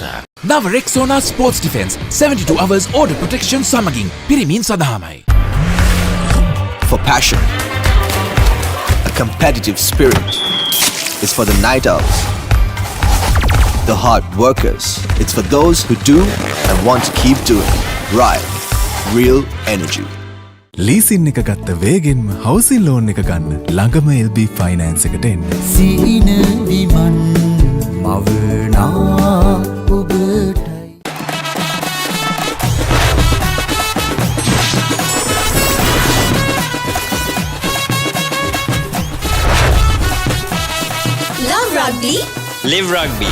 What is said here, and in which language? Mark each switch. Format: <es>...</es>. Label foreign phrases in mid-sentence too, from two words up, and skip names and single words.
<si>නව රෙක්සෝනා ස්පෝර්ට්ස් ඩිෆෙන්ස්</si> <en>72 hours order protection</en> <si>සමගින් පිරිමින් සඳහාමයි.</si> <en>For passion, a competitive spirit. It's for the night owls, the hard workers. It's for those who do and want to keep doing. Right, real energy.</en> <si>ලීසින් එක ගත්ත වේගෙන්ම හවසින් ලෝන් එක ගන්න ළඟම LB ෆයිනෑන්ස් එකට එන්න. සීන විමන් මවනා ඔබටයි.</si> <en>Love rugby. Live rugby.</en>